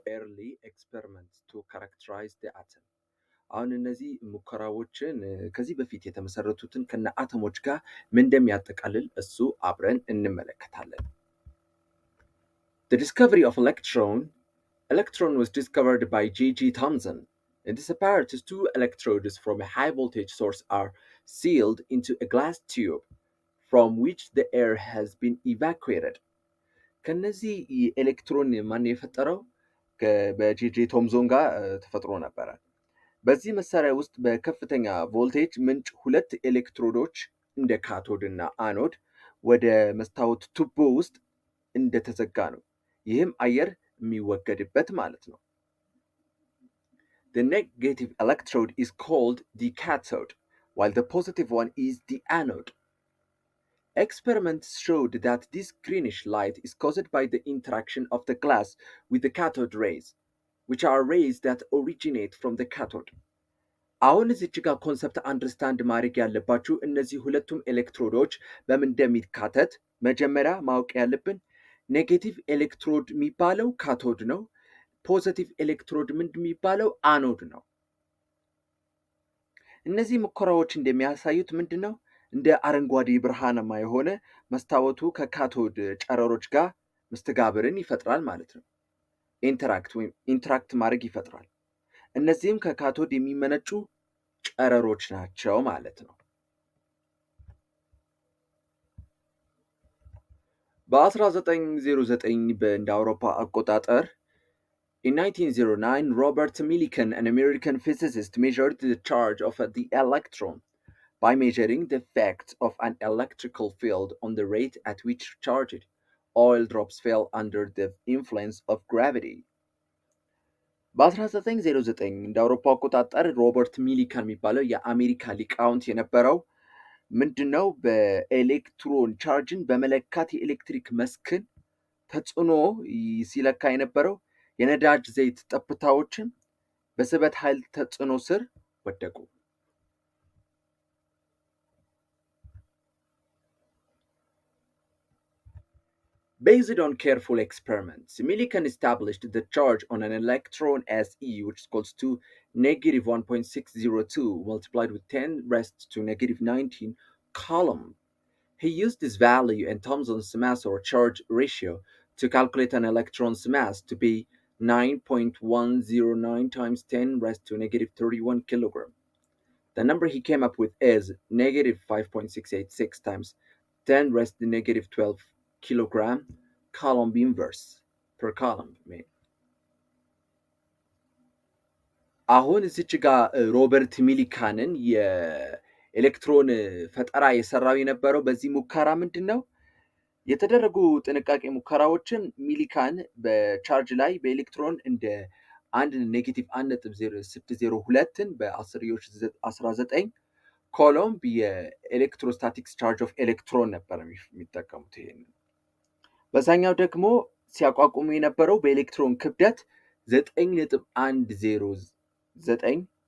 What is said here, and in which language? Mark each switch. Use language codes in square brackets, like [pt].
[en] early experiments to characterize the atom። [am] አሁን እነዚህ ሙከራዎችን ከዚህ በፊት የተመሰረቱትን ከነ አተሞች ጋር ምን እንደሚያጠቃልል እሱ አብረን እንመለከታለን። [en] The discovery of electron was discovered by J.G. Thomson. In this apparatus, two electrodes from a high voltage source are sealed into a glass tube from which the air has been evacuated. [am] ከነዚህ ኤሌክትሮን ማን የፈጠረው? በጄጄ ቶምዞን ጋር ተፈጥሮ ነበረ። በዚህ መሳሪያ ውስጥ በከፍተኛ ቮልቴጅ ምንጭ ሁለት ኤሌክትሮዶች እንደ ካቶድ እና አኖድ ወደ መስታወት ቱቦ ውስጥ እንደተዘጋ ነው። ይህም አየር የሚወገድበት ማለት ነው። [en] The negative electrode is called the cathode, while the positive one is the anode. Experiments showed that this greenish light is caused by the interaction of the glass with the cathode rays, which are rays that originate from the cathode. [am] አሁን እዚች ጋር ኮንሰፕት አንደርስታንድ ማድረግ ያለባችሁ እነዚህ ሁለቱም ኤሌክትሮዶች በምን እንደሚካተት መጀመሪያ ማወቅ ያለብን ኔጌቲቭ ኤሌክትሮድ የሚባለው ካቶድ ነው። ፖዚቲቭ ኤሌክትሮድ ምንድን የሚባለው አኖድ ነው። እነዚህ ሙከራዎች እንደሚያሳዩት ምንድነው? እንደ አረንጓዴ ብርሃናማ የሆነ መስታወቱ ከካቶድ ጨረሮች ጋር መስተጋብርን ይፈጥራል ማለት ነው። ኢንተራክት ማድረግ ይፈጥራል። እነዚህም ከካቶድ የሚመነጩ ጨረሮች ናቸው ማለት ነው። በ1909 በእንደ አውሮፓ አቆጣጠር [en] In 1909, Robert Millikan, an American physicist, measured the charge of the electron by measuring the effect of an electrical field on the rate at which charged oil drops fell under the influence of gravity. [am] በ1909 እንደ አውሮፓ አቆጣጠር ሮበርት ሚሊካን የሚባለው የአሜሪካ ሊቃውንት የነበረው ምንድነው? በኤሌክትሮን ቻርጅን በመለካት የኤሌክትሪክ መስክን ተጽዕኖ ሲለካ የነበረው የነዳጅ ዘይት ጠብታዎችን በስበት ኃይል ተጽዕኖ ስር ወደቁ። [en] Based on careful experiments, Millikan established the charge on an electron as E, which is equals to negative 1.602 multiplied with 10 raised to negative 19 coulomb. He used this value and Thomson's mass or charge ratio to calculate an electron's mass to be 9.109 times 10 raised to negative 31 kilogram. The number he came up with is negative 5.686 times 10 raised to negative 12 kilogram coulomb inverse per coulomb. [am] አሁን እዚች ጋር ሮበርት ሚሊካንን የኤሌክትሮን ፈጠራ የሰራው የነበረው በዚህ ሙከራ ምንድነው? የተደረጉ ጥንቃቄ ሙከራዎችን ሚሊካን በቻርጅ ላይ በኤሌክትሮን እንደ 1 ኔጌቲቭ 1.602ን በ10ዮሽ 19 ኮሎምብ የኤሌክትሮስታቲክስ ቻርጅ ኦፍ ኤሌክትሮን ነበር የሚጠቀሙት። ይሄንን በዛኛው ደግሞ ሲያቋቁሙ የነበረው በኤሌክትሮን ክብደት 9.109